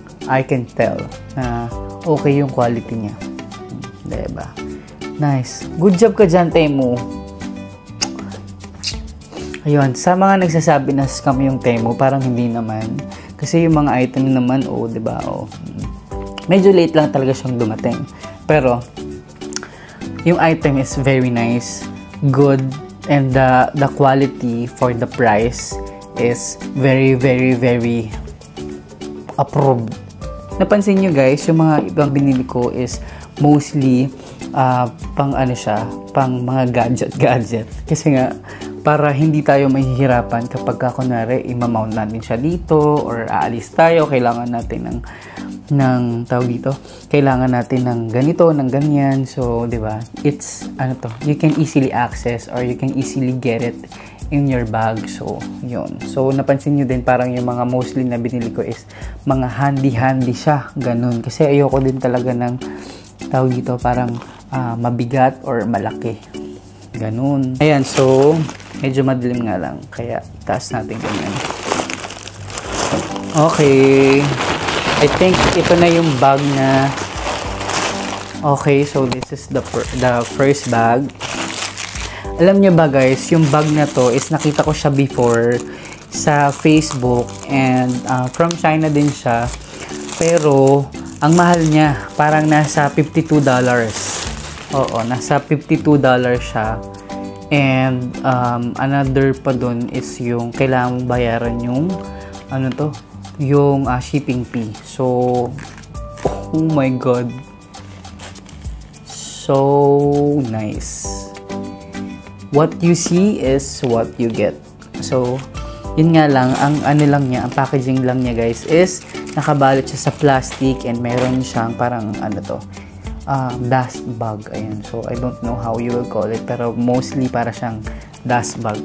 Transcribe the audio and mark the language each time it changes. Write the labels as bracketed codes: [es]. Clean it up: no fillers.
[tl] I can tell na okay yung quality niya. Diba? Nice. Good job ka dyan, Temu. Ayun, sa mga nagsasabi na scam yung Temu, parang hindi naman. Kasi yung mga item naman, diba? Medyo late lang talaga siyang dumating. [en] Pero, yung item is very nice, good, and the quality for the price is very, very, very approved. [tl] napansin nyo guys, yung mga ibang binili ko is mostly pang ano siya, pang mga gadget. Kasi nga, para hindi tayo mahihirapan kapag kunwari imamount natin siya dito or aalis tayo, kailangan natin ng tawag dito, kailangan natin ng ganito, ng ganyan. So, di ba? [en] It's, [tl] ano to, [en] you can easily access or you can easily get it in your bag. [tl] So, yun. So, napansin nyo din parang yung mga mostly na binili ko is mga handy-handy siya. Ganun. Kasi ayoko din talaga ng tawag dito, parang mabigat or malaki. Ganun. Ayan. So, medyo madilim nga lang. Kaya, taas natin ganyan. Okay. [en] I think [tl] ito na yung bag na okay, [en] so this is the first bag. [tl] Alam nyo ba guys, yung bag na to is nakita ko siya before sa Facebook and from China din siya. Pero ang mahal niya, parang nasa $52. Oo, nasa $52 siya. And another pa dun is yung kailangan bayaran yung ano to, yung shipping fee. [en] So, oh my god, so nice. What you see is what you get. [tl] So, yun nga lang, ang ano lang niya, ang packaging lang niya guys is nakabalot siya sa plastic and meron siyang parang ano to, dust bag. Ayan. [en] So, I don't know how you will call it, [tl] pero mostly para siyang dust bag.